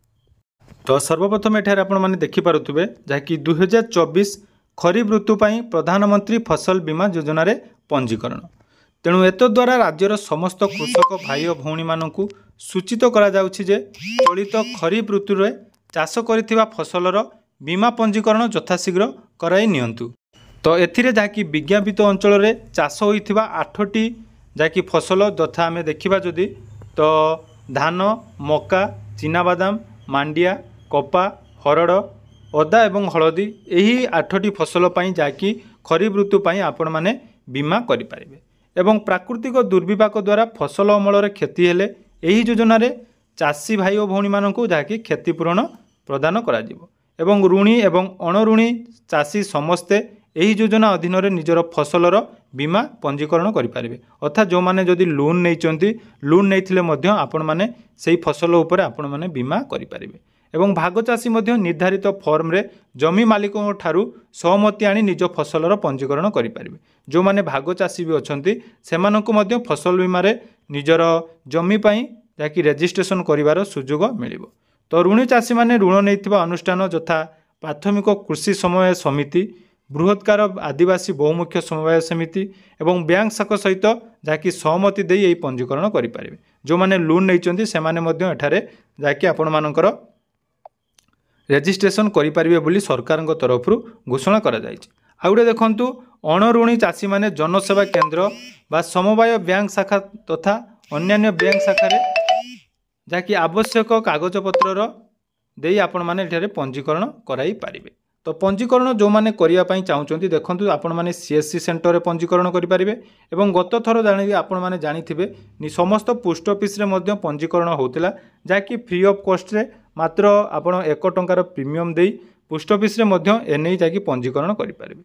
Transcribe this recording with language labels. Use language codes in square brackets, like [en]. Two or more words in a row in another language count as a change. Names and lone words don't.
[or] ତୋ ସର୍ବପ୍ରଥମ ଏଠାରେ ଆପଣ ମାନେ ଦେଖି ପାରୁଥିବେ ଯାହାକି 2024 ଖରିଫ ଋତୁ ପାଇଁ ପ୍ରଧାନମନ୍ତ୍ରୀ ଫସଲ ବୀମା ଯୋଜନା ରେ ପଞ୍ଜୀକରଣ ତେଣୁ ଏତଦ୍ୱାରା ରାଜ୍ୟର ସମସ୍ତ କୃଷକ ଭାଇ ଔର ଭଉଣୀ ମାନଙ୍କୁ ସୂଚିତ କରାଯାଉଛି ଯେ ଚଳିତ ଖରିଫ ଋତୁ ରେ ଚାଷ କରିଥିବା ଫସଲର ବୀମା ପଞ୍ଜୀକରଣ ଯଥାଶୀଘ୍ର କରାଇ ନିଅନ୍ତୁ। ତୋ ଏଥିରେ ଯାହାକି ବିଜ୍ଞାପିତ ଅଞ୍ଚଳ ରେ ଚାଷ ହେଉଥିବା 8ଟି ଯାହାକି ଫସଲ ଯଥା ଆମେ ଦେଖିବା ଯଦି ତୋ ଧାନ ମକା ଚିନାବାଦାମ ମାଣ୍ଡିଆ କପା ହରଡ଼ ଅଦା ଏବଂ ହଳଦୀ ଏହି 8ଟି ଫସଲ ପାଇଁ ଯାହାକି ଖରିଫ ଋତୁ ପାଇଁ ଆପଣ ମାନେ ବୀମା କରି ପାରିବେ ଏବଂ ପ୍ରାକୃତିକ ଦୁର୍ବିପାକ ଦ୍ୱାରା ଫସଲ ଅମଳ ରେ କ୍ଷତି ହେଲେ ଏହି ଯୋଜନା ରେ ଚାଷୀ ଭାଇ ଔର ଭଉଣୀ ମାନଙ୍କୁ ଯାହାକି କ୍ଷତିପୂରଣ ପ୍ରଦାନ କରାଯିବ ଏବଂ ଋଣୀ ଏବଂ ଅଣଋଣୀ ଚାଷୀ ସମସ୍ତେ ଏହି ଯୋଜନା ଅଧୀନ ରେ ନିଜର ଫସଲର ବୀମା ପଞ୍ଜୀକରଣ କରି ପାରିବେ ଅର୍ଥାତ ଯେଉଁ ମାନେ ଯଦି ଲୋନ ନେଇଛନ୍ତି ଲୋନ ନେଇଥିଲେ ମଧ୍ୟ ଆପଣ ମାନେ ସେହି ଫସଲ ଉପରେ ଆପଣ ମାନେ ବୀମା କରି ପାରିବେ ଏବଂ ଭାଗ ଚାଷୀ ମଧ୍ୟ ନିର୍ଦ୍ଧାରିତ ଫର୍ମ ରେ ଜମି ମାଲିକଙ୍କ ଠାରୁ ସହମତି ଆଣି ନିଜ ଫସଲର ପଞ୍ଜୀକରଣ କରି ପାରିବେ ଯେଉଁ ମାନେ ଭାଗ ଚାଷୀ ଭି ଅଛନ୍ତି ସେମାନଙ୍କୁ ମଧ୍ୟ ଫସଲ ବୀମା ରେ ନିଜର ଜମି ପାଇଁ ଯାହାକି ରେଜିଷ୍ଟ୍ରେସନ କରିବାର ସୁଯୋଗ ମିଳିବ। ତୋ ଋଣୀ ଚାଷୀ ମାନେ ଋଣ ନେଇଥିବା ଅନୁଷ୍ଠାନ ଯଥା ପ୍ରାଥମିକ କୃଷି ସମବାୟ ସମିତି ବୃହତାକାର ଆଦିବାସୀ ବହୁମୁଖୀ ସମବାୟ ସମିତି ଏବଂ ବ୍ୟାଙ୍କ ଶାଖା ସହିତ ଯାହାକି ସହମତି ଦେଇ ଏହି ପଞ୍ଜୀକରଣ କରି ପାରିବେ ଯେଉଁ ମାନେ ଲୋନ ନେଇଛନ୍ତି ସେମାନେ ମଧ୍ୟ ଏଠାରେ ଯାହାକି ଆପଣ ମାନଙ୍କର ରେଜିଷ୍ଟ୍ରେସନ କରି ପାରିବେ ବୋଲି ସରକାର ତରଫ ଘୋଷଣା କରାଯାଉଛି। ଆଉ ଗୋଟେ ଦେଖନ୍ତୁ ଅଣଋଣୀ ଚାଷୀ ମାନେ ଜନସେବା କେନ୍ଦ୍ର ବା ସମବାୟ ବ୍ୟାଙ୍କ ଶାଖା ତଥା ଅନ୍ୟାନ୍ୟ ବ୍ୟାଙ୍କ ଶାଖା ରେ ଯାଇକି ଆବଶ୍ୟକ କାଗଜ ପତ୍ରର ଦେଇ ଆପଣ ମାନେ ଏଠାରେ ପଞ୍ଜୀକରଣ କରାଇ ପାରିବେ। ତୋ ପଞ୍ଜୀକରଣ ଯେଉଁ ମାନେ କରିବା ପାଇଁ ଚାହୁଁଛନ୍ତି ଦେଖନ୍ତୁ ଆପଣ ମାନେ [en] CSC centre [or] ରେ ପଞ୍ଜୀକରଣ କରି ପାରିବେ ଏବଂ ଗତ ଥର ଜାଣି ଆପଣ ମାନେ ଜାଣିଥିବେ ସମସ୍ତ [en] post office [or] ରେ ମଧ୍ୟ ପଞ୍ଜୀକରଣ ହେଉଥିଲା ଯାହାକି [en] free of cost [or] ରେ ମାତ୍ର ଆପଣ 1 ଟଙ୍କାର ପ୍ରିମିୟମ ଦେଇ [en] post office [or] ରେ ମଧ୍ୟ ଏନେଇ ଯାହାକି ପଞ୍ଜୀକରଣ କରି ପାରିବେ।